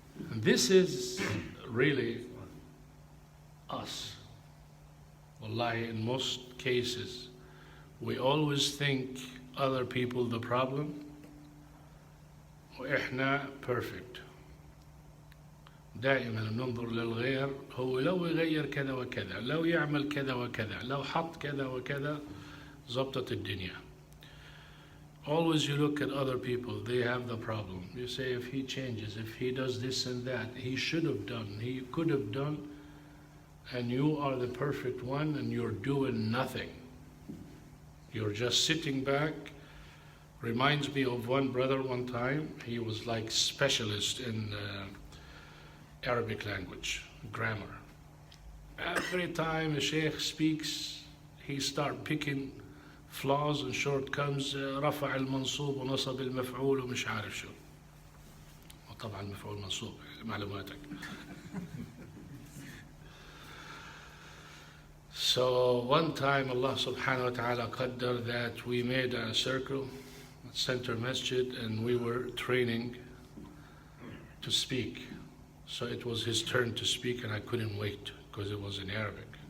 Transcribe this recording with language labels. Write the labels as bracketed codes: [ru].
[en] And this is really us. Wallahi, in most cases, we always think other people the problem, [ar] وإحنا [en] perfect. [ar] دائما ننظر للغير، هو لو يغير كذا وكذا، لو يعمل كذا وكذا، لو حط كذا وكذا ظبطت الدنيا. [en] Always you look at other people, they have the problem. You say if he changes, if he does this and that, he should have done, he could have done, and you are the perfect one and you're doing nothing. You're just sitting back. Reminds me of one brother one time, he was like specialist in Arabic language, grammar. Every time a sheikh speaks, he start picking flaws and shortcomings. [ar] رفع المنصوب ونصب المفعول ومش عارف شو. وطبعا المفعول منصوب معلوماتك. [en] So one time Allah subhanahu wa ta'ala qaddar that we made a circle, a center masjid, and we were training to speak. So it was his turn to speak and I couldn't wait because it was in Arabic.